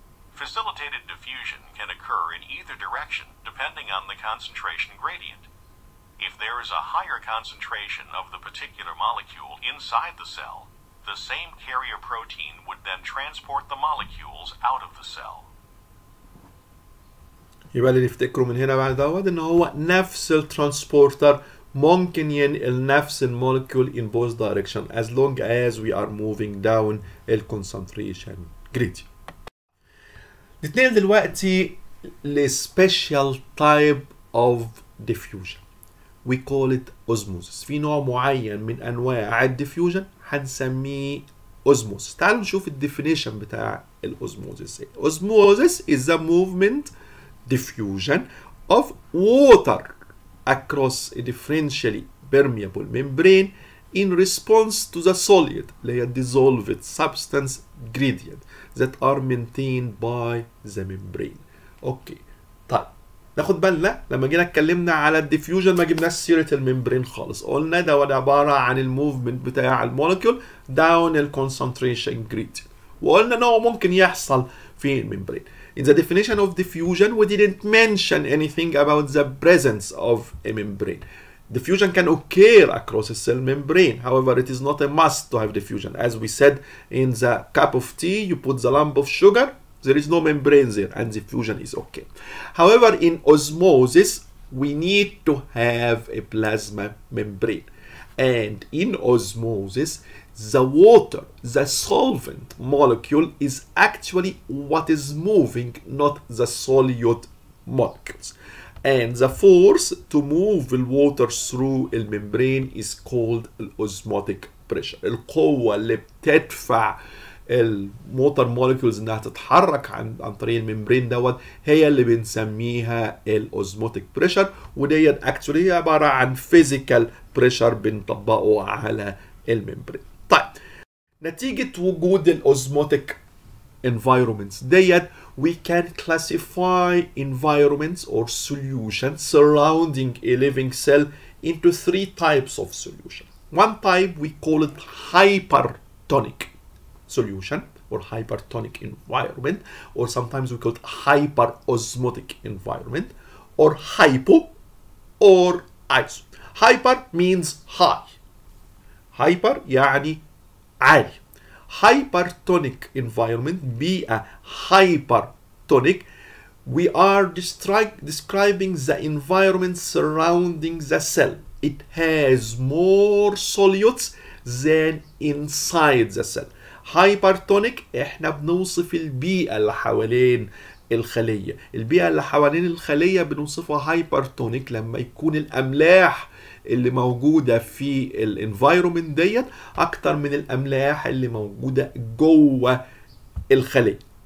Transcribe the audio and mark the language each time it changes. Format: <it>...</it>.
<en>Facilitated diffusion can occur in either direction depending on the concentration gradient. If there is a higher concentration of the particular molecule inside the cell, the same carrier protein would then transport the molecules out of the cell.</en> <ar>يبقى اللي نفتكره من هنا بعد دوت ان هو نفس الترانسبورتر ممكن ينقل نفس المولكيول</ar> <en>in both direction as long as we are moving down</en> <ar>ال concentration gradient. نتنقل دلوقتي ل</ar> <en>special type of diffusion. We call it osmosis.</en> <ar>في نوع معين من انواع الديفيوجن هنسميه osmosis. تعالوا نشوف الديفينيشن بتاع الاسموزيس.</ar> <en>Osmosis is the movement diffusion of water across a differentially permeable membrane in response to the solid</en> <ar>اللي هي</ar> <en>dissolved substance gradient that are maintained by the membrane.</en> <ar>اوكي طيب ناخد بالنا لما جينا اتكلمنا على الديفيوجن ما جبناش سيره الممبرين خالص، قلنا ده عباره عن الموفمنت بتاع المولكيول داون الكونسنتريشن gradient، وقلنا ان هو ممكن يحصل في الممبرين.</ar> <en>In the definition of diffusion, we didn't mention anything about the presence of a membrane. Diffusion can occur across a cell membrane. However, it is not a must to have diffusion. As we said, in the cup of tea, you put the lump of sugar, there is no membrane there, and diffusion is okay. However, in osmosis, we need to have a plasma membrane. And in osmosis, the water, the solvent molecule, is actually what is moving, not the solute molecules. And the force to move the water through the membrane is called osmotic pressure.</en> <ar>القوة اللي بتدفع الموتر مولكيولز انها تتحرك عن طريق الممبرين دوت هي اللي بنسميها الاوزموتيك بريشر، وديت اكشولي هي عباره عن فيزيكال بريشر بنطبقه على الممبرين. طيب نتيجه وجود الاوزموتيك</ar> <en>environments that we can classify environments or solutions surrounding a living cell into 3 types of solution. One type we call it hypertonic solution or hypertonic environment, or sometimes we call it hyperosmotic environment, or hypo or iso. Hyper means high.</en> <ar>Hyper يعني عالي.</ar> <en>Hypertonic environment,</en> <ar>بيئة</ar> <en>hypertonic, we are describing the environment surrounding the cell. It has more solutes than inside the cell.</en> <ar>هايبرتونيك احنا بنوصف البيئة اللي حوالين الخلية. البيئة اللي حوالين الخلية بنوصفها هايبرتونيك لما يكون الأملاح اللي موجودة في الانفايرومنت ديت أكتر من الأملاح اللي موجودة جوه الخلية.</ar>